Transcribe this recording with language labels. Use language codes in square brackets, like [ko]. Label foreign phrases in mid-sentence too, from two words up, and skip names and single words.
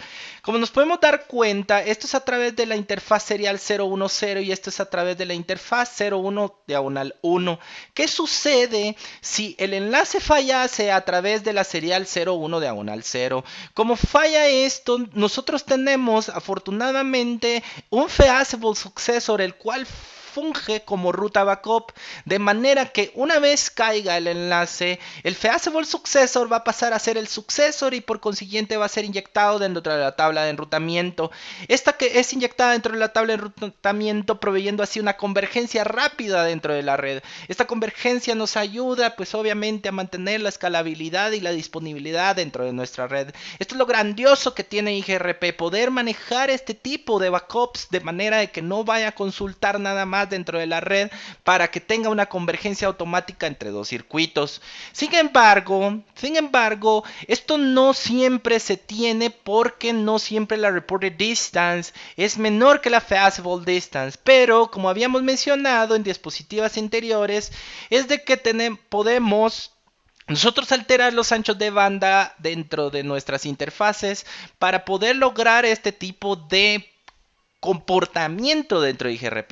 [es] Como nos podemos dar cuenta, esto es a través de la interfaz serial 010 y esto es a través de la interfaz 01/1. ¿Qué sucede si el enlace fallase a través de la serial 01/0? Como falla esto, nosotros tenemos afortunadamente un [en] feasible successor, [es] el cual funge como ruta backup, de manera que una vez caiga el enlace, el [en] feasible successor [es] va a pasar a ser el successor y por consiguiente va a ser inyectado dentro de la tabla de enrutamiento. Esta que es inyectada dentro de la tabla de enrutamiento, proveyendo así una convergencia rápida dentro de la red. Esta convergencia nos ayuda pues obviamente a mantener la escalabilidad y la disponibilidad dentro de nuestra red. Esto es lo grandioso que tiene IGRP, poder manejar este tipo de backups de manera de que no vaya a consultar nada más dentro de la red para que tenga una convergencia automática entre dos circuitos. Sin embargo, esto no siempre se tiene porque no siempre la [en] reported distance [es] es menor que la [en] feasible distance, [es] pero como habíamos mencionado en diapositivas anteriores, es de que podemos nosotros alterar los anchos de banda dentro de nuestras interfaces para poder lograr este tipo de comportamiento dentro de IGRP.